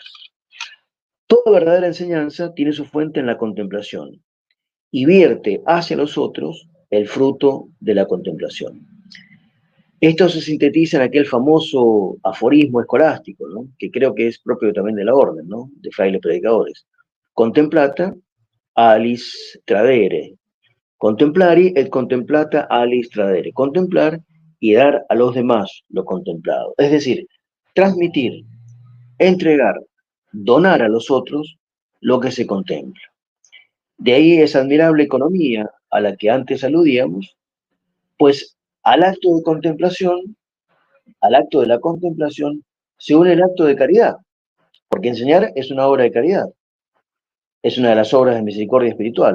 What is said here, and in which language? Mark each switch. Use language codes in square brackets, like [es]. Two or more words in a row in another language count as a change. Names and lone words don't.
[es] Toda verdadera enseñanza tiene su fuente en la contemplación y vierte hacia los otros el fruto de la contemplación. Esto se sintetiza en aquel famoso aforismo escolástico, ¿no? Que creo que es propio también de la orden, ¿no? De frailes predicadores. [la] Contemplata alis tradere. Contemplari et contemplata alis tradere. [es] Contemplar y dar a los demás lo contemplado. Es decir, transmitir, entregar, donar a los otros lo que se contempla. De ahí esa admirable economía a la que antes aludíamos, pues al acto de contemplación, al acto de la contemplación, se une el acto de caridad, porque enseñar es una obra de caridad, es una de las obras de misericordia espiritual.